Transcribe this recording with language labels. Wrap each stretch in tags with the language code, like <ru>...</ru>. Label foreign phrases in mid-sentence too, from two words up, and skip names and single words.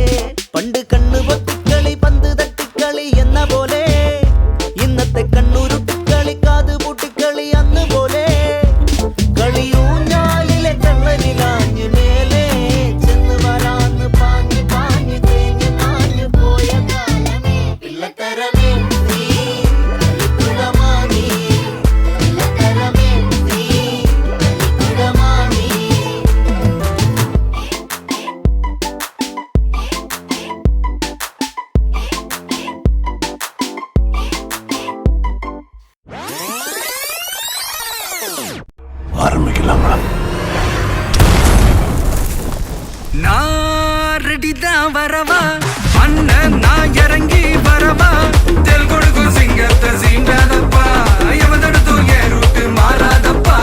<ml>പണ്ട് കണ്ണു പൊത്തിക്കളി പന്ത് തട്ടിക്കളി എന്ന പോലെ ഇന്നത്തെ കണ്ണുരുട്ടിക്കളി കാത് പൂട്ടിക്കളി അന്ന് പോലെ കളിയൂഞ്ഞാലിലെ കള്ളനിലാഞ്ഞു മേലെ ചെന്ന് വരാന്ന് പാഞ്ഞു പാഞ്ഞു തേഞ്ഞു മാഞ്ഞു പോയ കാലമേ പിള്ളത്തരമേ നീ കളിക്കുടമാനീ പിള്ളത്തരമേ നീ കളിക്കുടമാനീ.</ml> <ta>ஆரம்பிக்கலாங்களா? நான் ரெடிதான் வரவா அண்ணன், நான் இறங்கி வரவா தெல் கொடுக்கும் சிங்கத்தை சீண்டாதப்பா எவன் தடுத்தும் என் ரூட்டு மாறாதப்பா.</ta>